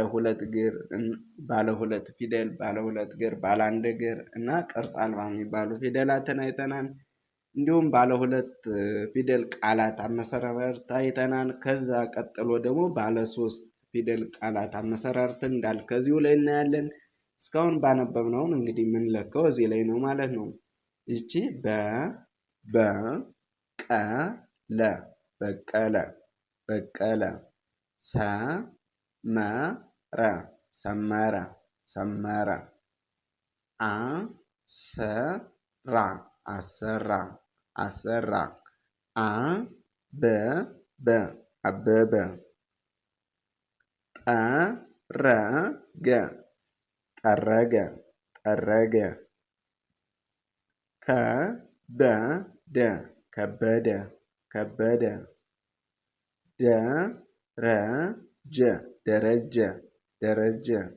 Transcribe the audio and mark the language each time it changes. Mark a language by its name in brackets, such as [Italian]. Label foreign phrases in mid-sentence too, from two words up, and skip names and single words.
[Amharic] ሁለት እግር፣ ባለ ሁለት ፊደል፣ ባለ ሁለት እግር፣ ባለ አንድ እግር እና ቅርጽ አልባ የሚባሉ ፊደላትን አይተናል። እንዲሁም ባለ ሁለት ፊደል ቃላት አመሰራረት አይተናል። ከዛ ቀጥሎ ደግሞ ባለ ሶስት ፊደል ቃላት አመሰራረት እንዳል ከዚሁ ላይ እናያለን። እስካሁን ባነበብነውን እንግዲህ የምንለካው እዚህ ላይ ነው ማለት ነው። ይቺ በ ቀ ለ በቀለ በቀለ ሰመረ ሰመረ ሰመረ አሰራ አሰራ አሰራ አበበ አበበ ጠረገ ጠረገ ጠረገ ከበደ ከበደ ከበደ ደረጀ ደረጀ ደረጀ